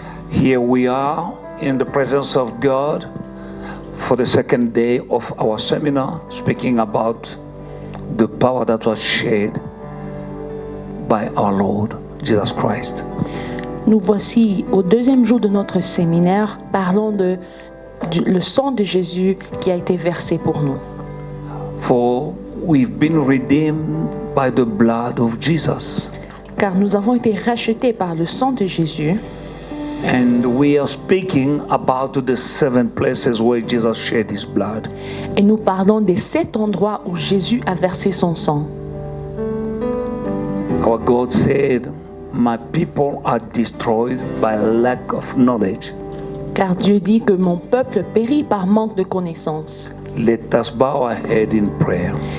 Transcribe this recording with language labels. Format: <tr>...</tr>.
<en>Here we are in the presence of God for the second day of our seminar, speaking about the power that was shed by our Lord Jesus Christ.</en> <fr>Nous voici au deuxième jour de notre séminaire, parlant le sang de Jésus qui a été versé pour nous.</fr> <en>For we've been redeemed by the blood of Jesus.</en> <fr>Car nous avons été rachetés par le sang de Jésus.</fr> <en>And we are speaking about the 7 places where Jesus shed his blood.</en> <fr>Et nous parlons des 7 endroits où Jésus a versé son sang.</fr> <en>Our God said, "My people are destroyed by lack of knowledge."</en> <fr>Car Dieu dit que mon peuple périt par manque de connaissance.</fr> <en>Let us bow our head in prayer.</en>